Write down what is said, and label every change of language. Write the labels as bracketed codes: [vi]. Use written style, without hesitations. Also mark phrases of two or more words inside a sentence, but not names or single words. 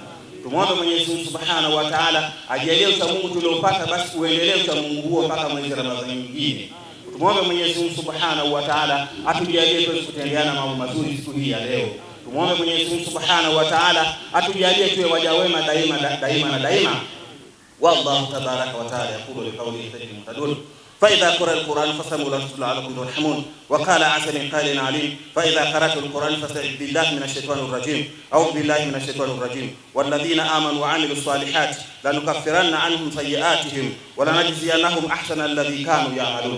[sw] Tumwombe Mwenyezi Mungu [ar] سبحانه وتعالى [sw] ajalie uchamungu tuliopata basi uendelee uchamungu huo mpaka mwezi Ramadhani mwingine. Tumwombe Mwenyezi Mungu [ar] سبحانه وتعالى [sw] atujalie tuweze kutendeana mambo mazuri siku hii ya leo. Tumwombe Mwenyezi Mungu [ar] سبحانه وتعالى [sw] atujalie tuwe waja wema daima. [ar] والله تبارك وتعالى يقول لقوله مهتدون. فإذا قرأ القرآن فاستمعوا له لعلكم ترحمون. وقال عز من قائل عليم فإذا قرأت القرآن فاستعذ بالله من الشيطان الرجيم أو بالله من الشيطان الرجيم. والذين آمنوا وعملوا الصالحات لنكفرن عنهم سيئاتهم ولنجزينهم أحسن الذي كانوا يعملون.